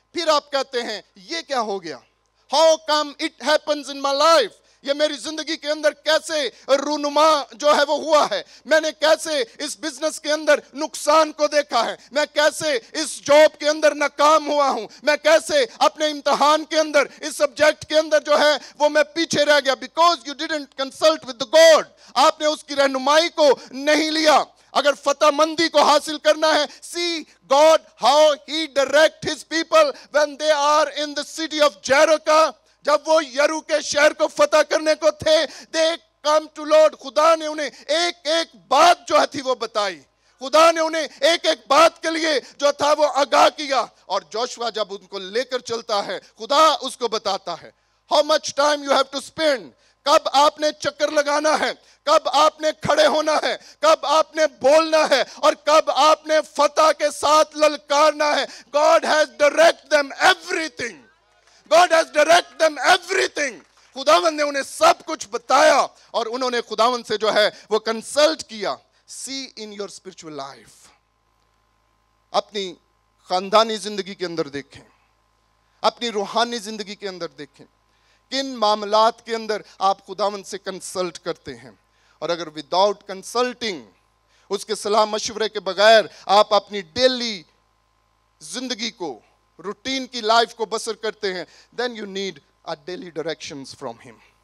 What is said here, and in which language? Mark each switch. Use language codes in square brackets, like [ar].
[ur] پھر آپ کہتے ہیں یہ کیا ہو گیا, [en] how come it happens in my life, [ur] یہ میری زندگی کے اندر کیسے رونما جو ہے وہ ہوا ہے, میں نے کیسے اس بزنس کے اندر نقصان کو دیکھا ہے, میں کیسے اس جاب کے اندر ناکام ہوا ہوں, میں کیسے اپنے امتحان کے اندر اس سبجیکٹ کے اندر جو ہے وہ میں پیچھے رہ گیا. [en] because you didn't consult with the God, [ur] آپ نے اس کی رہنمائی کو نہیں لیا. اگر فتح مندی کو حاصل کرنا ہے, [en] see God how he direct his people when they are in the city of Jericho. [ur] جب وہ یرو کے شہر کو فتح کرنے کو تھے, [en] they come to Lord. [ur] خدا نے انہیں ایک ایک بات جو تھی وہ بتائی, خدا نے انہیں ایک ایک بات کے لیے جو تھا وہ آگاہ کیا. اور جوشوا جب ان کو لے کر چلتا ہے, خدا اس کو بتاتا ہے [en] how much time you have to spend, [ur] کب آپ نے چکر لگانا ہے, کب آپ نے کھڑے ہونا ہے, کب آپ نے بولنا ہے, اور کب آپ نے فتح کے ساتھ للکارنا ہے. [en] God has directed them everything. God has directed them everything. [ur] خداوند نے انہیں سب کچھ بتایا اور انہوں نے خداوند سے جو ہے وہ کنسلٹ کیا. [en] See in your spiritual life. [ur] اپنی خاندانی زندگی کے اندر دیکھیں, اپنی روحانی زندگی کے اندر دیکھیں, کن معاملات کے اندر آپ خداوند سے کنسلٹ کرتے ہیں. اور اگر [en] without consulting, [ur] اس کے صلاح مشورے کے بغیر آپ اپنی ڈیلی زندگی کو, روٹین کی لائف کو بسر کرتے ہیں, [en] then you need a daily directions from him.